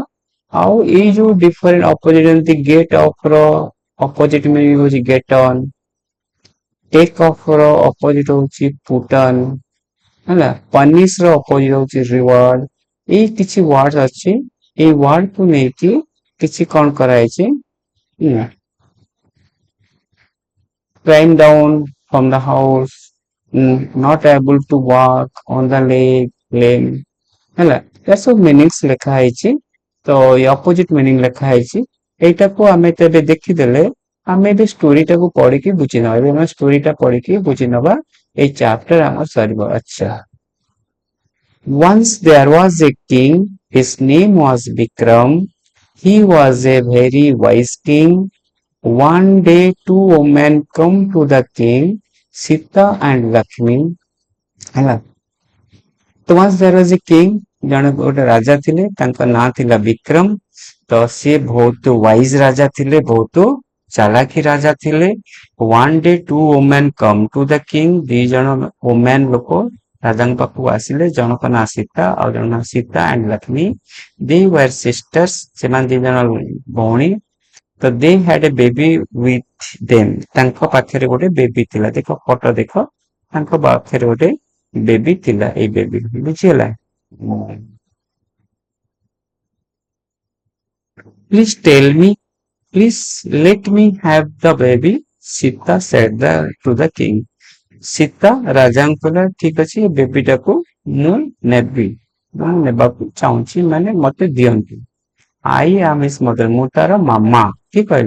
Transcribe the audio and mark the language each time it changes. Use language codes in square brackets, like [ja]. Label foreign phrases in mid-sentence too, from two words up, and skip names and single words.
[or] ଆଉ ଏଇ ଯୋଉ [en] different opposite [or] ଯେମିତି [en] get off [or] ର [en] opposite meaning [or] ହଉଛି [en] get on, take off [or] ର ଅପୋଜିଟ ହଉଛି [en] put on, [or] ହେଲା, ପନିଶ ର ଅପୋଜିଟ ହଉଛି ରିୱାର୍ଡ। ଏଇ କିଛି ୱାର୍ଡ ଅଛି, ଏଇ ୱାର୍ଡ କୁ ନେଇକି କିଛି କଣ କରାଯାଇଛି, [en] climb down from the house, not able to walk on the lane, [or] ହେଲା, ଏ ସବୁ ମିନିଂସ୍ ଲେଖା ହେଇଛି। ତ ଏ ଅପୋଜିଟ ମିନିଂ ଲେଖା ହେଇଛି। ଏଇଟାକୁ ଆମେ ତେବେ ଦେଖିଦେଲେ ଆମେ ଏବେ ଷ୍ଟୋରିଟାକୁ ପଢିକି ବୁଝି ନବା। ଏବେ ଆମେ ଷ୍ଟୋରିଟା ପଢିକି ବୁଝି ନବା। ଏଇ ଚାପ୍ଟର ଆମର ସରିବ। ଆଚ୍ଛା, [en] once there was a king, his name was Vikram. He was a very wise king. One day two women come to the king, Sita and Lakshmi, [or] ହେଲା। [en] ତ once there was a king, [or] ଜଣେ ଗୋଟେ ରାଜା ଥିଲେ, ତାଙ୍କ ନାଁ ଥିଲା ବିକ୍ରମ। ତ ସିଏ ବହୁତ ୱାଇଜ ରାଜା ଥିଲେ, ବହୁତ ଚାଲାକି ରାଜା ଥିଲେ। [en] one day two women come to the king, [or] ଦି ଜଣ women ଲୋକ ରାଜାଙ୍କ ପାଖକୁ ଆସିଲେ। ଜଣଙ୍କ ନାଁ ସୀତା ଆଉ ଜଣଙ୍କ ନାଁ ସୀତା and ଲକ୍ଷ୍ମୀ। [en] they were sisters, [or] ସେମାନେ ଦି ଜଣ ଭଉଣୀ। [en] ତ they had a baby with them, [or] ତାଙ୍କ ପାଖରେ ଗୋଟେ ବେବି ଥିଲା। ଦେଖ ଫଟୋ ଦେଖ, ତାଙ୍କ ପାଖରେ ଗୋଟେ ବେବି ଥିଲା। ଏଇ ବେବି ବୁଝିଗଲା? [en] Please tell me, please let me have the baby, Sita said to the king. [or] ସୀତା ରାଜାଙ୍କୁ କହିଲା, ଠିକ ଅଛି, ଏ ବେବିଟାକୁ ମୁଁ ନେବି, ମୁଁ ନେବାକୁ ଚାହୁଁଛି, ମାନେ ମତେ ଦିଅନ୍ତୁ। [en] I am his mother, [or] ମୁଁ ତାର ମାମା। କିଏ କହିଲା?